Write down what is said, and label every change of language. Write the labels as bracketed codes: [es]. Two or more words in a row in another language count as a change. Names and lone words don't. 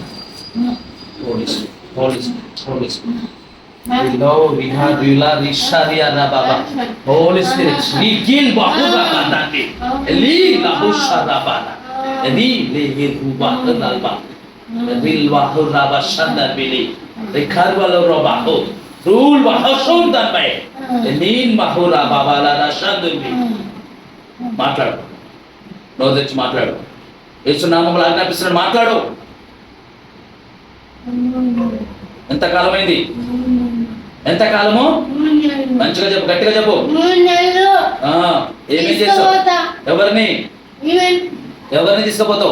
[te] పోలీసు పోలీసు పోలీసు Holy Spirit, we kill Bahuda Dandi, Eli Lahusha Rabana, Eli Lehiruba Nalba, Vil Bahuraba Shandar Bili, the Carvalho Robaho, Rule Bahashon Danbay, Elin Mahura Babala Shandurbi. మాట్లాడు. నోరు తెచ్చి మాట్లాడు. యేసు నామములో ఆజ్ఞాపిస్తున్నాడు, మాట్లాడు. ఎంతకాలమైంది? ఎంతకాలము? మంచిగా చెప్పు, గట్టిగా చెప్పు. ఏమేం చేస్తావు? ఎవరిని తీసుకుపోతావు?